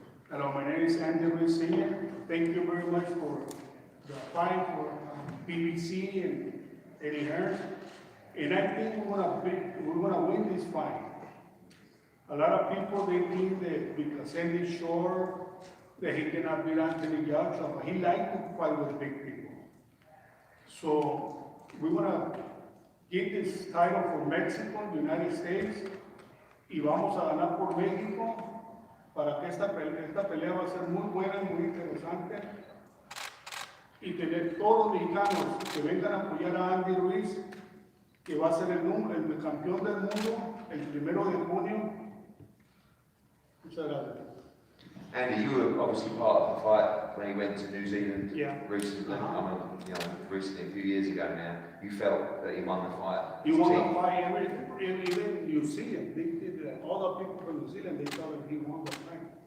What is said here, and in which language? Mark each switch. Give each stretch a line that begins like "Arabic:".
English: Hello, my name is Andy Ruiz Sr. Thank you very much for the fight for BBC and Eddie Hearn. And I think we're gonna win this fight. A lot of people, they think that because Andy's short, that he cannot beat Anthony Joshua, but he likes to fight with big people. So we want to get this title for Mexico, the United States,
Spanish: y vamos a ganar por México, para que esta pelea va a ser muy buena y muy interesante, y tener todos los mexicanos que vengan a apoyar a Andy Ruiz, que va a ser el campeón del mundo el 1 de junio. Muchas gracias.
English: Andy, you were obviously part of the fight when he went to New Zealand recently. Recently, a few years ago now. You felt that he won the fight. He won the fight. Even New Zealand, all the people from New Zealand, they thought that he won the fight.